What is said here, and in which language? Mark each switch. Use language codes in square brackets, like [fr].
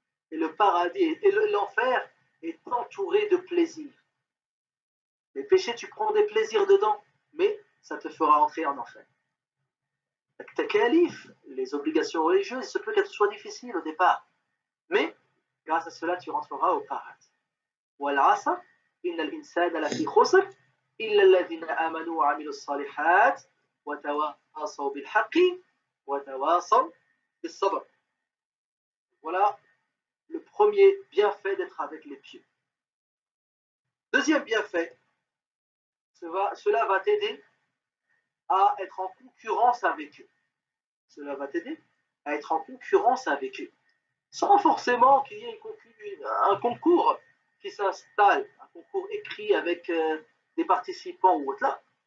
[fr] Et le paradis et l'enfer est entouré de plaisirs. Les péchés, tu prends des plaisirs dedans, mais ça te fera entrer en enfer. Ta calif, les obligations religieuses, il se peut qu'elles soient difficiles au départ, mais grâce à cela, tu rentreras au paradis. [ar] والعصر إن الإنسان لفي خسر إلا الذين آمنوا وعملوا الصالحات وتواصوا بالحق وتواصوا بالصبر. [fr] Voilà le premier bienfait d'être avec les pieux. Deuxième bienfait, cela va t'aider à être en concurrence avec eux. Cela va t'aider à être en concurrence avec eux. Sans forcément qu'il y ait un concours qui s'installe, un concours écrit avec des participants ou autre là.